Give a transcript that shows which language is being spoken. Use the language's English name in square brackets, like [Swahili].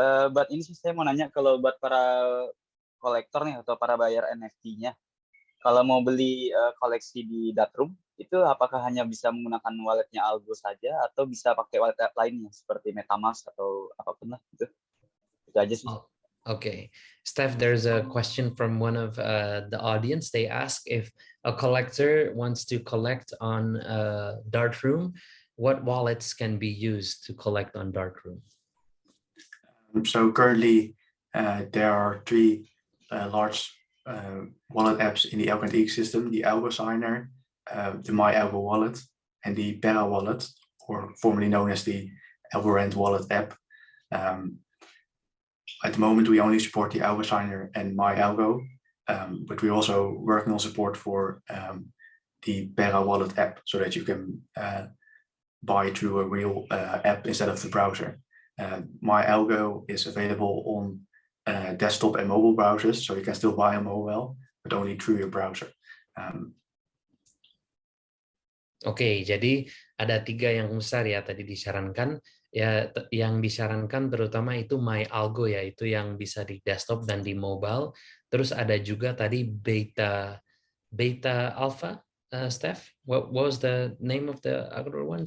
[Indonesian] Buat ini sih saya mau nanya, kalau buat para kolektor nih atau para bayar NFT-nya, kalau mau beli koleksi di Darkroom, itu apakah hanya bisa menggunakan walletnya Algo saja atau bisa pakai wallet lainnya seperti MetaMask atau apapun lah itu. Itu aja sih. Oh, okay. [English] Steph, there's a question from one of the audience. They ask if a collector wants to collect on Darkroom, what wallets can be used to collect on Darkroom? So currently, there are three large wallet apps in the Algorand ecosystem: the Algo Signer, the My Algo Wallet, and the Pera Wallet, or formerly known as the Algorand Wallet app. At the moment, we only support the Algo Signer and My Algo, but we're also working on support for the Pera Wallet app, so that you can buy through a real app instead of the browser. My Algo is available on desktop and mobile browsers, so you can still buy on mobile, but only through your browser. [Indonesian] Oke, jadi ada 3 yang besar ya tadi disarankan. Ya, yang disarankan terutama itu My Algo, yaitu yang bisa di desktop dan di mobile. Terus ada juga tadi Beta Alpha, Steph. [English] What was the name of the other one?